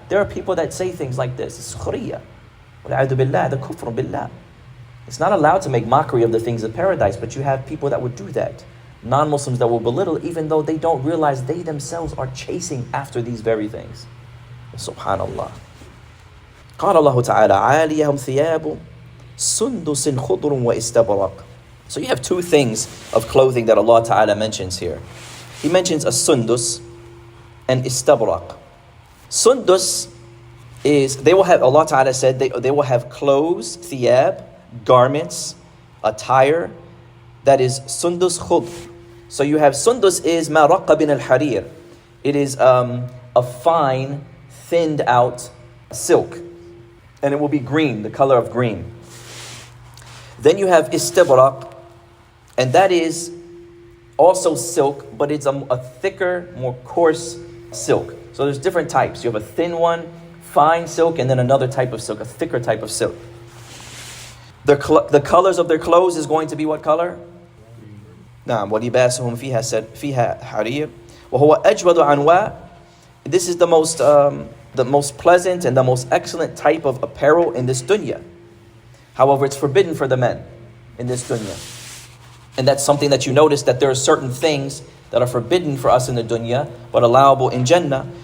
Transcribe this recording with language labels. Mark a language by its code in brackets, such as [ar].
[en] There are people that say things like this. It's khuriyya. Wal'adu billah, the kufr billah. It's not allowed to make mockery of the things of paradise, but you have people that would do that. Non-Muslims that will belittle, even though they don't realize they themselves are chasing after these very things. Subhanallah. [ar] قال الله تعالى عاليهم ثياب سندس خضر واستبرق. [en] So you have two things of clothing that Allah Ta'ala mentions here. He mentions a sundus and istabrak. Sundus is, they will have, Allah Ta'ala said, they will have clothes, thiyab, garments, attire, that is sundus khudr. So you have sundus is [ar] ma raqqa bin al-harir. [en] It is a fine, thinned out silk. And it will be green, the color of green. Then you have istibrak, and that is also silk, but it's a thicker, more coarse silk. So there's different types. You have a thin one, fine silk, and then another type of silk, a thicker type of silk. The colors of their clothes is going to be what color? [ar] نعم ولباسهم فيها حرير وهو أجود أنواع. [en] This is the most pleasant and the most excellent type of apparel in this dunya. However, it's forbidden for the men in this dunya. And that's something that you notice, that there are certain things that are forbidden for us in the dunya, but allowable in Jannah.